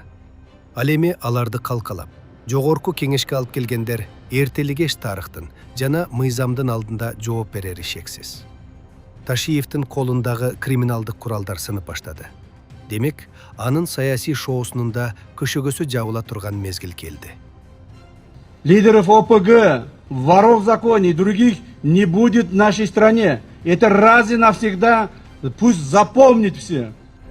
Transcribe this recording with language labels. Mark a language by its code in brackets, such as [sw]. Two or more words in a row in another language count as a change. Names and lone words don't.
[ky] Ал эми аларды калкалап, жогорку кеңешке алып келгендер эртелигеш тарыхтын жана мыйзамдын алдында жооп берери шексиз. Ташиевдин колундагы криминалдык куралдар сынып баштады. Демек, анын саясий шоусунун да көшөгөсү жабыла турган мезгил келди. [ru] Лидеров ОПГ, воров в законе и других не будет в нашей стране. Это раз и навсегда пусть запомнит все.